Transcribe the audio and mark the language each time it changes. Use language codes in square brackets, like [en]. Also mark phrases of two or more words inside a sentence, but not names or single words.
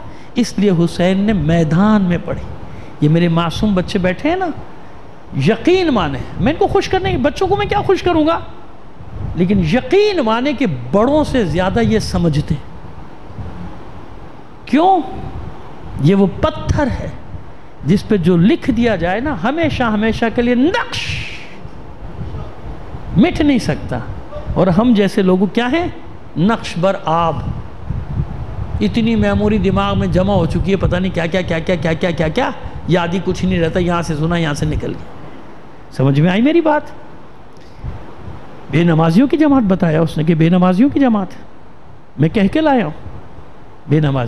[ur] اس لیے حسین نے میدان میں پڑھی. یہ میرے معصوم بچے بیٹھے ہیں نا، یقین مانے، میں ان کو خوش کرنے، بچوں کو میں کیا خوش کروں گا، لیکن یقین مانے کہ بڑوں سے زیادہ یہ سمجھتے. کیوں؟ یہ وہ پتھر ہے جس پہ جو لکھ دیا جائے نا، ہمیشہ کے لیے نقش مٹ نہیں سکتا. اور ہم جیسے لوگوں کیا ہیں؟ [fa] نقش بر آب. [ur] اتنی میموری دماغ میں جمع ہو چکی ہے، پتہ نہیں کیا یاد ہی کچھ نہیں رہتا. یہاں سے سنا، یہاں سے نکل گیا. سمجھ میں آئی میری بات؟ بے نمازیوں کی جماعت بتایا اس نے کہ بے نمازیوں کی جماعت ہے، میں کہہ کے لایا ہوں بے نمازی.